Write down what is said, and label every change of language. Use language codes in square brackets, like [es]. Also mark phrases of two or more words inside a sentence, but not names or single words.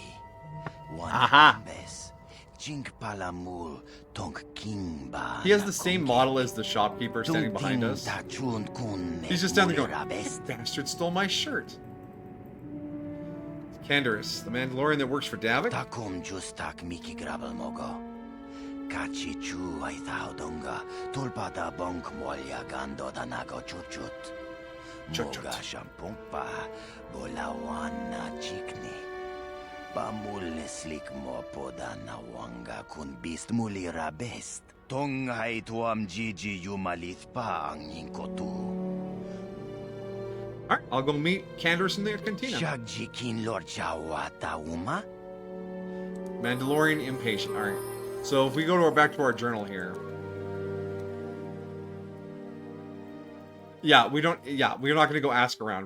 [en] Aha. He has the same model as the shopkeeper standing behind us. He's just standing there going, "This bastard stole my shirt." Canderous, the Mandalorian that works for Davik. Takum justak Miki Grabel Mogo. Kachi chu ay Hadonga. Tulpada bonk molya gando danago chuchut. Moga shampumpa. Bolawana chikni. Bamul slik mo poda na wanga kun bist muli rabest. Tong hay tuam Gigi yumalith pa ang yinkotu. Alright, I'll go meet Canderous in the cantina. Shagjikin Lord Chawata Uma? Mandalorian impatient. Alright. So if we go to back to our journal here. Yeah, we're not going to go ask around.